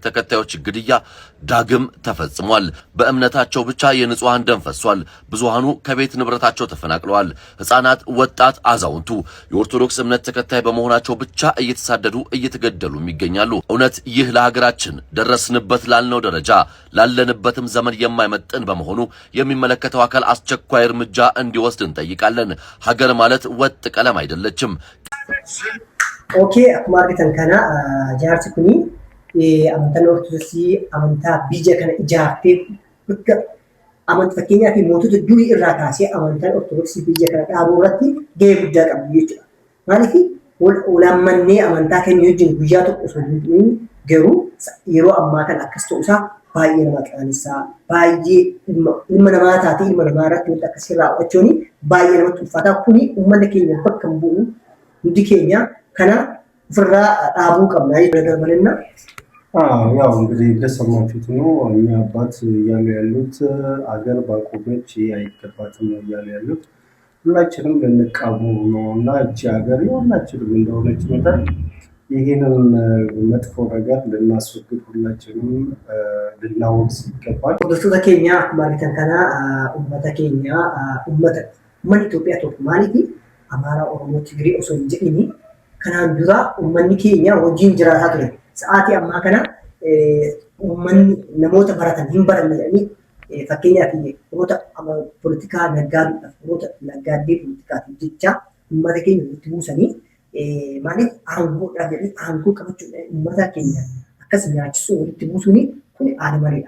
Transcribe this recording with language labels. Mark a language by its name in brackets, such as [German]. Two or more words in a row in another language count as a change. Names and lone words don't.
[Amharic] ተከታዮች ግድያ ዳግም ተፈጽሟል። በእምነታቸው ብቻ የንጹሃን ደም ፈሷል። ብዙሃኑ ከቤት ንብረታቸው ተፈናቅለዋል። ሕፃናት፣ ወጣት፣ አዛውንቱ የኦርቶዶክስ እምነት ተከታይ በመሆናቸው ብቻ እየተሳደዱ እየተገደሉም ይገኛሉ። እውነት ይህ ለሀገራችን ደረስንበት ላልነው ደረጃ ላለንበትም ዘመን የማይመጥን በመሆኑ የሚመለከተው አካል አስቸኳይ እርምጃ እንዲወስድ እንጠይቃለን። ሀገር ማለት ወጥ ቀለም አይደለችም። [Oromo] Okay, akkuma argitan kana jaarsi kuni amantaan Ortodoksii amantaa biyya kana ijaartee bakka amantaa fakkeenyaa fi mootota durii irraa kaasee amantaan Ortodoksii biyya kana dhaabuu irratti gahee guddaa qabdi jechuudha. Maaliif walammannee amantaa keenya wajjin guyyaa tokko osoo hin ta'in garuu yeroo ammaa kana akkas ta'uusaa baay'ee nama qaanessaa baay'ee ilma namaa taatee ilma namaa irratti wanta akkasii raawwachuun baay'ee namatti ulfaataa kuni uummanni keenya bakka hin bu'u hundi keenya kana ofirraa dhaabuu qabna ይደረመልና [Amharic] ያው እንግዲህ እንደሰማችሁት ነው እኛ አባት እያሉ ያሉት አገር ባቆመች አይገባትም እያሉ ያሉት ሁላችንም ልንቃወም ነው እና እቺ ሀገር የሁላችንም እንደሆነች መጠን ይህንን መጥፎ ነገር ልናስወግድ ሁላችንም ልናወግዝ ይገባል። [Oromo] hordoftoota keenya akkuma argitan kana uummata keenya uummata Itoophiyaa tokko maaliif Amaaraa, Oromoo, Tigree osoo hin jedhini kanaan dura uummanni keenya wajjin jiraataa ture. Sa'aatii ammaa kana uummanni namoota baratan hin baranne jedhanii fakkeenyaaf namoota poolitikaa naggaadhuudhaaf namoota naggaaddee poolitikaatiif jecha uummata keenya walitti buusanii maaliif aangoodhaaf jedhanii aangoo qabachuudhaan uummata keenya akkas nyaachisuu walitti buusuun kun aada mareedha.